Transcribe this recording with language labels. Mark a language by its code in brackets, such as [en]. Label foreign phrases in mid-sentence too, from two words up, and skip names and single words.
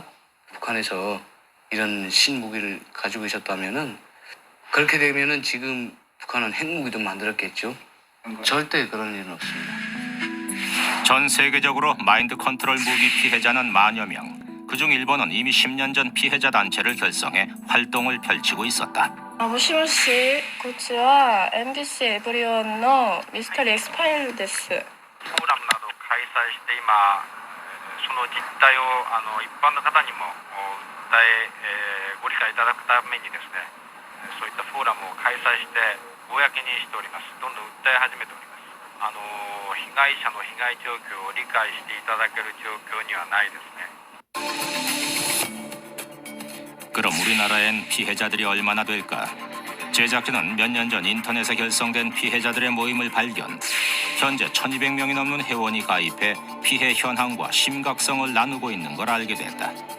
[ko] 북한에서 이런 신무기를 가지고 있었다면은 그렇게 되면은 지금 북한은 핵무기도 만들었겠죠. 절대 그런 일은 없습니다. 전 세계적으로 마인드 컨트롤 무기 피해자는 만여 명. 그중 일본은 이미 10년 전 피해자 단체를 결성해 활동을 펼치고 있었다. [ja] もしもし、こちら MBC エブリオンのミステリー X ファイルです。フォーラムなど開催して今その実態を一般の方にも訴えご理解いただくためにですねそういったフォーラムを開催して公にしております。どんどん訴え始めております。被害者の被害状況を理解していただける状況にはないですね。 [ko] 그럼 우리나라엔 피해자들이 얼마나 될까? 제작진은 몇 년 전 인터넷에 결성된 피해자들의 모임을 발견. 현재 1200명이 넘는 회원이 가입해 피해 현황과 심각성을 나누고 있는 걸 알게 됐다.